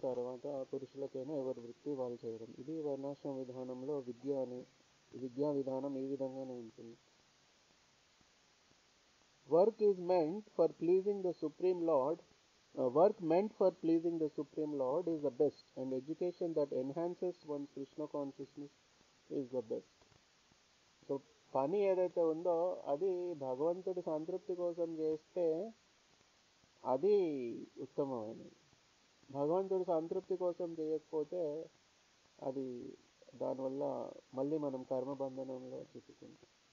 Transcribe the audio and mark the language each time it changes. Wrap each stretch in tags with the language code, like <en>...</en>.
<te>తర్వాత పురుషులకైనా ఎవరి వృత్తి వాళ్ళు చేయడం, ఇది వర్ణాశ్రమ విధానంలో విద్యా విధానం ఈ విధంగానే ఉంటుంది.</te> <en>Work is meant for pleasing the Supreme Lord. Work meant for pleasing the Supreme Lord is the best, and education that enhances one's Krishna consciousness is the best.</en> <te>So పని ఏదైతే ఉందో అది భగవంతుడి సంతృప్తి కోసం చేస్తే అది ఉత్తమమైనది. భగవంతుడి సంతృప్తి కోసం చేయకపోతే అది దానివల్ల మళ్ళీ మనం కర్మబంధనంలో చిక్కుకుంటాం.</te>